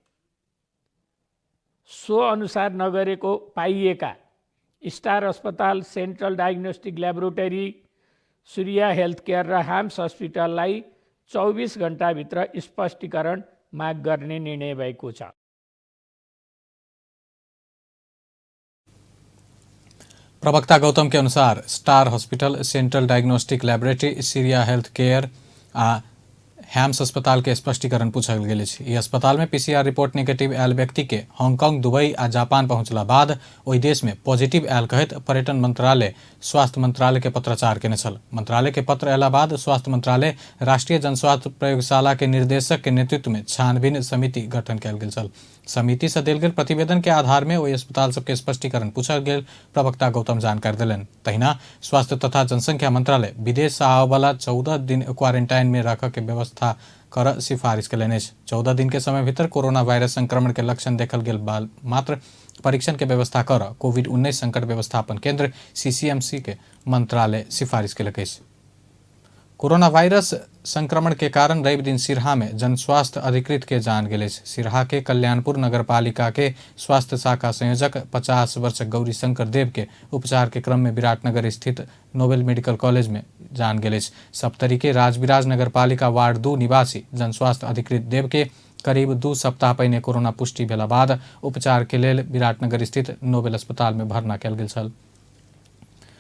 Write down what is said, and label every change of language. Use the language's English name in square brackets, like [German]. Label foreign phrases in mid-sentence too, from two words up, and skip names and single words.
[Nepali] सो अनुसार नगरेको पाइएका स्टार अस्पताल, सेन्ट्रल डायग्नोस्टिक ल्याबोरेटरी, सूर्य हेल्थ केयर र हाम्स हस्पिटललाई 24 घण्टाभित्र स्पष्टीकरण माग गर्ने निर्णय भएको छ। [Maithili] प्रवक्ता गौतम के अनुसार स्टार हॉस्पिटल, सेंट्रल डायग्नोस्टिक लैबोरेटरी, सीरिया हेल्थ केयर आ हैम्स अस्पताल के स्पष्टीकरण पूछल गेल अछि। ई अस्पताल में पीसीआर रिपोर्ट नेगेटिव आयल व्यक्ति के हांगकांग, दुबई आ जापान पहुंचला बाद ओहि देश में पॉजिटिव आयल कहत पर्यटन मंत्रालय स्वास्थ्य मंत्रालय के पत्राचार केने छल। मंत्रालय के पत्र अयला बाद स्वास्थ्य मंत्रालय राष्ट्रीय जनस्वास्थ्य प्रयोगशाला के निर्देशक के नेतृत्व में छानबीन समिति गठन कयल गेल छल। समिति से देल गेल प्रतिवेदन के आधार में ओहि अस्पताल सबके स्पष्टीकरण पूछल गेल प्रवक्ता गौतम जानकारी देलनि। तहिना स्वास्थ्य तथा जनसंख्या मंत्रालय विदेश से आवे वाला 14 दिन क्वारेंटाइन में रख के व्यवस्था कर सिफारिश कयलनि अछि। 14 दिन के समय भीतर कोरोना वायरस संक्रमण के लक्षण देखल गेल बाद मात्र परीक्षण के व्यवस्था कर कोविड-19 संकट व्यवस्थापन केंद्र सीसीएमसी के मंत्रालय सिफारिश कयलक अछि। कोरोना वायरस संक्रमण के कारण रवि दिन सिरहा में जनस्वास्थ्य अधिकृत के जान गेल अछि। सिरहा के कल्याणपुर नगरपालिका के स्वास्थ्य शाखा संयोजक 50 वर्ष गौरीशंकर देव के उपचार के क्रम में विराटनगर स्थित नोबेल मेडिकल कॉलेज में जान गेल अछि। सप्तरी के राजविराज नगरपालिका वार्ड 2 निवासी जनस्वास्थ्य अधिकृत देव के करीब 2 सप्ताह पहिने कोरोना पुष्टि भेला बाद उपचार के लेल विराटनगर स्थित नोबेल अस्पताल में भर्ना कयल गेल छल।